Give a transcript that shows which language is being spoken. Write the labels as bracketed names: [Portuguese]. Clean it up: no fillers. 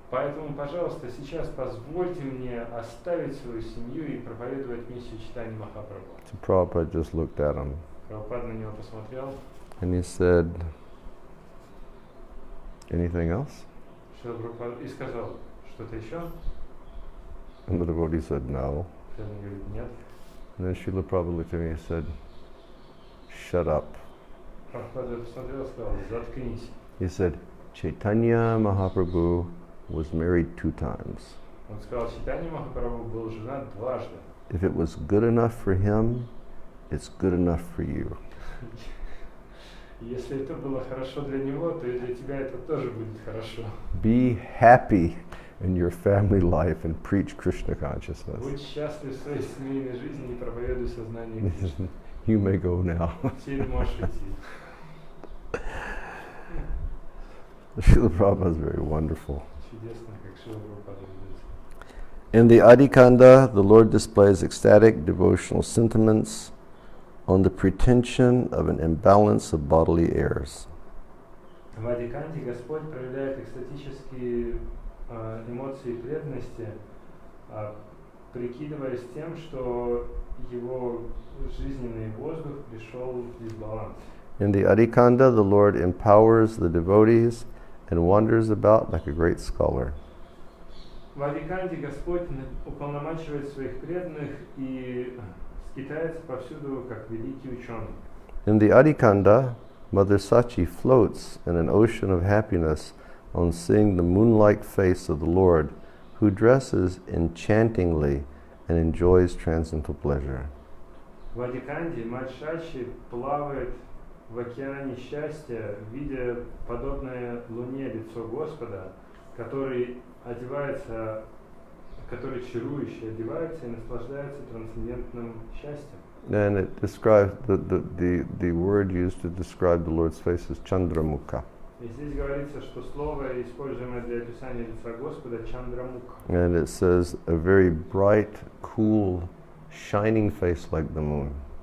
[Russian] Поэтому, пожалуйста, сейчас позвольте мне оставить свою семью и проповедовать миссию Чайтаньи Махапрабху. [English] So Prabhupada just looked at him [Russian] Прабхупада на него посмотрел. [English] and he said, anything else? [Russian] Шрила Прабхупада и сказал, что-то еще? [English] And the devotee said, no. [Russian] Преданный говорит, нет. [English] And then Srila Prabhupada looked at me and said, shut up. [Russian] Прабхупада посмотрел и сказал, заткнись. [English] He said, Chaitanya Mahaprabhu was married 2 times. [Russian] Он сказал, Чайтанья Махапрабху был женат дважды. [English] If it was good enough for him, it's good enough for you. [Russian] Если это было хорошо для него, то и для тебя это тоже будет хорошо. [English] Be happy in your family life and preach Krishna consciousness. [Russian] Будь счастлив в своей семейной жизни и проповедуй сознание Кришны. [English] You may go now. [Russian] Теперь можешь идти. [English] Srila Prabhupada is very wonderful. [Russian] Чудесно, как Шрила Прабхупада ведет. [English] In the Adhikanda, the Lord displays ecstatic devotional sentiments on the pretension of an imbalance of bodily airs. [Russian] В Адиканте Господь проявляет экстатические эмоции преданности, прикидываясь тем, что его жизненный воздух пришел в дисбаланс. [English] In the Adhikanda, the Lord empowers the devotees and wanders about like a great scholar. [Russian] В Адиканте Господь уполномачивает своих преданных и скитается повсюду, как великий ученый. [English] In the Adhikanda, Mother Sachi floats in an ocean of happiness on seeing the moon-like face of the Lord, who dresses enchantingly and enjoys transcendental pleasure. [Russian] В Адиканте мать Шачи плавает в океане счастья, видя подобное луне лицо Господа, который одевается, который чарующе одевается и наслаждается трансцендентным счастьем. [English] And it describes the word used to describe the Lord's face is Chandramukha. [Russian] И здесь говорится, что слово, используемое для описания лица Господа, Чандрамукха. [English] And it says a very bright, cool, shining face like the moon.